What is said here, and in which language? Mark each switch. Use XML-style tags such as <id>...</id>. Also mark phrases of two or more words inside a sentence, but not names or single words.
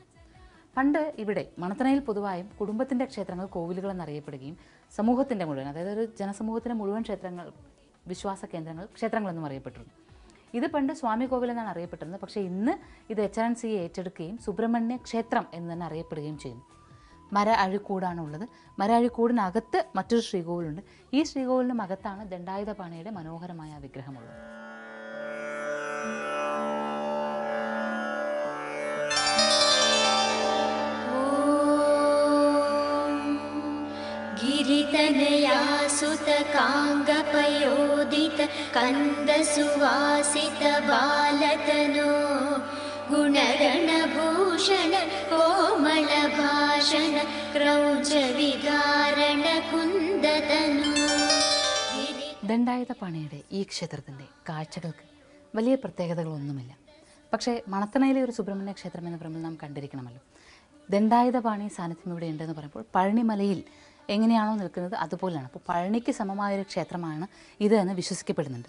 <ml>പണ്ട് ഇവിടെ മണത്തണയിൽ പൊതുവായും കുടുംബത്തിൻ്റെ ക്ഷേത്രങ്ങൾ കോവിലുകൾ എന്നറിയപ്പെടുകയും സമൂഹത്തിൻ്റെ മുഴുവൻ, അതായത് ഒരു ജനസമൂഹത്തിൻ്റെ മുഴുവൻ ക്ഷേത്രങ്ങൾ, വിശ്വാസ കേന്ദ്രങ്ങൾ ക്ഷേത്രങ്ങളെന്നും അറിയപ്പെട്ടിരുന്നു. ഇത് പണ്ട് സ്വാമി കോവിൽ എന്നാണ് അറിയപ്പെട്ടിരുന്നത്. പക്ഷേ ഇന്ന് ഇത് HRNC ഏറ്റെടുക്കുകയും സുബ്രഹ്മണ്യ ക്ഷേത്രം എന്ന് തന്നെ അറിയപ്പെടുകയും ചെയ്യുന്നു. മര അഴിക്കൂടാണുള്ളത്. മര അഴിക്കൂടിനകത്ത് മറ്റൊരു ശ്രീകോവിലുണ്ട്. ഈ ശ്രീകോവിലിനും അകത്താണ് ദണ്ഡായുധപാണിയുടെ മനോഹരമായ വിഗ്രഹമുള്ളത്.</ml> <sa>गिरितनया सुतकाङ्गपयोदित कन्दसुवासित बालतनो गुणगणभूषण कोमलभाषण क्रौञ्चविदारण कुन्दतनु.</sa> <ml>ദണ്ഡായുധപാണിയുടെ ഈ ക്ഷേത്രത്തിൻ്റെ കാഴ്ചകൾക്ക് വലിയ പ്രത്യേകതകളൊന്നുമില്ല. പക്ഷേ മണത്തണയിലെ ഒരു സുബ്രഹ്മണ്യ ക്ഷേത്രം എന്ന് പറയുമ്പോൾ നാം കണ്ടിരിക്കണമല്ലോ. ദണ്ഡായുധപാണി സാന്നിധ്യം ഇവിടെ ഉണ്ടെന്ന് പറയുമ്പോൾ പഴനിമലയിൽ എങ്ങനെയാണോ നിൽക്കുന്നത് അതുപോലെയാണ്. അപ്പോൾ പഴനിക്ക് സമമായൊരു ക്ഷേത്രമാണ് ഇത് എന്ന് വിശ്വസിക്കപ്പെടുന്നുണ്ട്.</ml>